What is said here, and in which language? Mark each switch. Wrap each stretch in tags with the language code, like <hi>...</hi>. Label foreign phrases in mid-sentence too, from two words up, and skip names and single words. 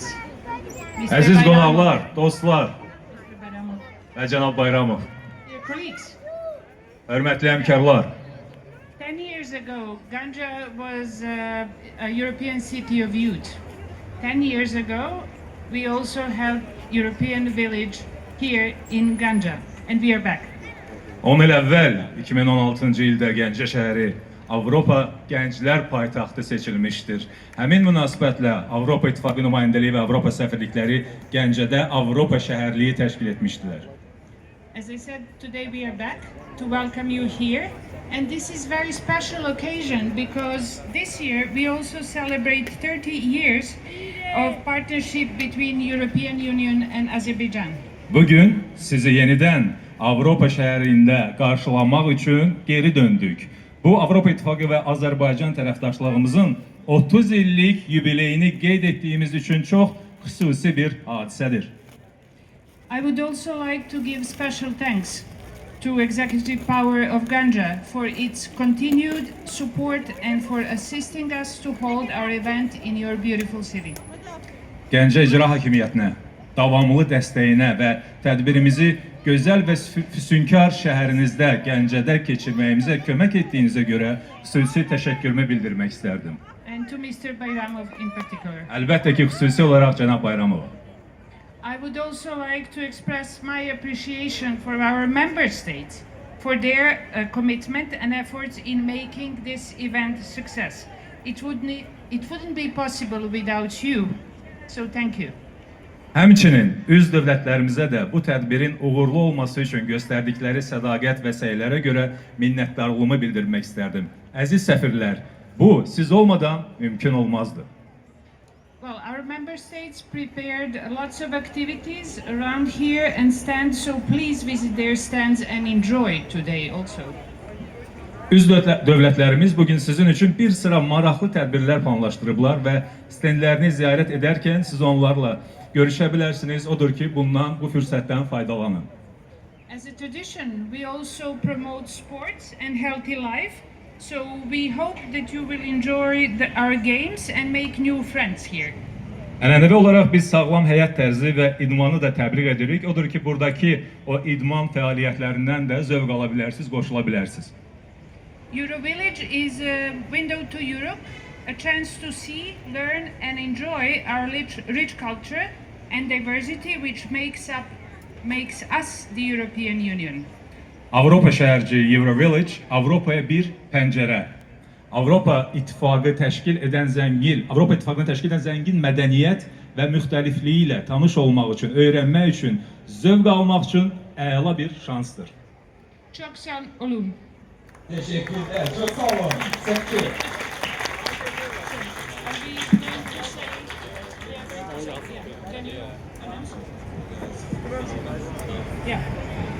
<az>Əziz qonaqlar, dostlar və cənab Bayramov,</az> <en>dear colleagues,</en> <az>hörmətli həmkarlar.</az> <en>10 years ago, Ganja was a European city of youth. 10 years ago, we also held European village here in Ganja, and we are back.</en> <az>10 il əvvəl 2016-cı ildə Gəncə şəhəri Avropa Gənclər Paytaxtı seçilmişdir. Həmin münasibətlə Avropa İttifaqı nümayəndəliyi və Avropa səfirlikləri Gəncədə Avropa şəhərliyi təşkil etmişdilər.</az> <en>As I said, today we are back to welcome you here, and this is very special occasion because this year we also celebrate 30 years of partnership between European Union and Azerbaijan.</en> <az>Bugün sizi yenidən Avropa şəhərində qarşılamaq üçün geri döndük. Bu Avropa İttifaqı və Azərbaycan tərəfdaşlığımızın 30 illik yubileyini qeyd etdiyimiz üçün çox xüsusi bir hadisədir.</az> <en>I would also like to give special thanks to Executive Power of Ganja for its continued support and for assisting us to hold our event in your beautiful city.</en> <az>Gəncə İcra Hakimiyyətinə, davamlı dəstəyinə və tədbirimizi gözəl və füsunkar şəhərinizdə, Gəncədə keçirməyimizə kömək etdiyinizə görə xüsusi təşəkkürümü bildirmək istərdim.</az> <en>And to Mr. Bayramov in particular.</en> <az>Əlbəttə ki, xüsusi olaraq cənab Bayramova.</az> <en>I would also like to express my appreciation for our member states for their commitment and efforts in making this event a success. It wouldn't be possible without you, so thank you.</en> <az>Həmçinin üz dövlətlərimizə də bu tədbirin uğurlu olması üçün göstərdikləri sədaqət və səylərə görə minnətdarlığımı bildirmək istərdim. Əziz səfirlər, bu siz olmadan mümkün olmazdı.</az> <en>Well, our member states prepared lots of activities around here and stands, so please visit their stands and enjoy today also.</en> <az>Üz dövlətlərimiz bugün sizin üçün bir sıra maraqlı tədbirlər planlaşdırıblar və stendlərini ziyarət edərkən siz onlarla görüşə bilərsiniz. Odur ki, bundan, bu fürsətdən faydalanın.</az> <en>As a tradition, we also promote sports and healthy life. So we hope that you will enjoy our games and make new friends here.</en> <az>Ənənəvi olaraq biz sağlam həyat tərzi və idmanı da təbliğ edirik. Odur ki, buradakı o idman fəaliyyətlərindən də zövq ala bilərsiniz, qoşula bilərsiniz.</az> <en>Eurovillage is a window to Europe, a chance to see, learn, and enjoy our rich culture and diversity, which makes us the European Union.</en> <az>Avropa şəhərciyi Eurovillage Avropaya bir pəncərə. Avropa İttifaqı təşkil edən Avropa İttifaqını təşkil edən zəngin mədəniyyət və müxtəlifliyi ilə tanış olmaq üçün, öyrənmək üçün, zövq almaq üçün əla bir şansdır.</az> <tr>Çok sağ olun. Teşekkürler. Çok sağ olun.</tr> <en>Thank you. Yeah.</en>